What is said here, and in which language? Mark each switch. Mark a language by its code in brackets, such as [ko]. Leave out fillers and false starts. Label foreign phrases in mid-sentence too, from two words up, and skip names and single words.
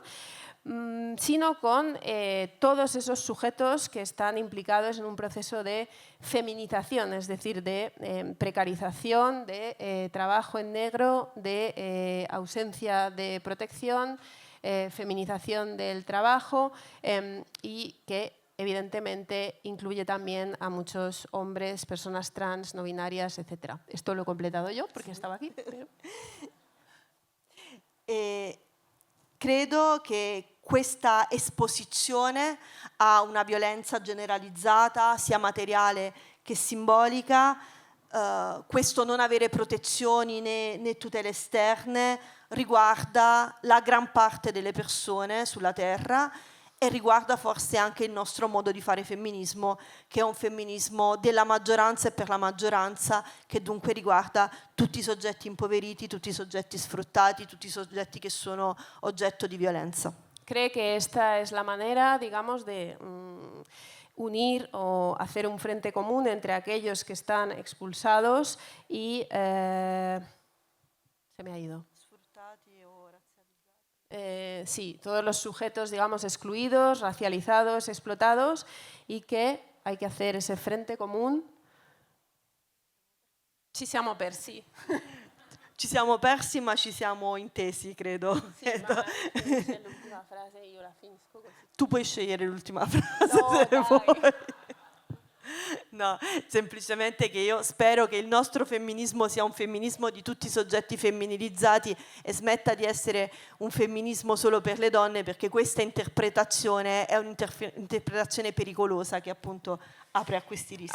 [es] sino con todos esos sujetos que están implicados en un proceso de feminización, es decir, de precarización, de trabajo en negro, de ausencia de protección, feminización del trabajo y que evidentemente incluye también a muchos hombres, personas trans, no binarias, etc. Esto lo he completado yo porque estaba aquí. Pero... [it] Credo che questa esposizione a una violenza generalizzata, sia materiale che simbolica, questo non avere protezioni né tutele esterne, riguarda la gran parte delle persone sulla Terra e riguarda forse anche il nostro modo di fare femminismo, che è un femminismo della maggioranza e per la maggioranza, che dunque riguarda tutti i soggetti impoveriti, tutti i soggetti sfruttati, tutti i soggetti che sono oggetto di violenza. [es] Cree que esta es la manera, digamos, de unir o hacer un frente común entre aquellos que están expulsados y... se me ha ido. Sí, todos los sujetos, digamos, excluidos, racializados, explotados, y que hay que hacer ese frente común. [it] Ci siamo persi. Ci siamo persi, ma ci siamo intesi, credo. Sì, ma c'è l'ultima frase, io la finisco così. Tu puoi scegliere l'ultima frase No, se dai. vuoi. No, semplicemente che io spero che il nostro femminismo sia un femminismo di tutti i soggetti femminilizzati e smetta di essere un femminismo solo per le donne, perché questa interpretazione è un'interpretazione pericolosa che appunto apre a questi rischi.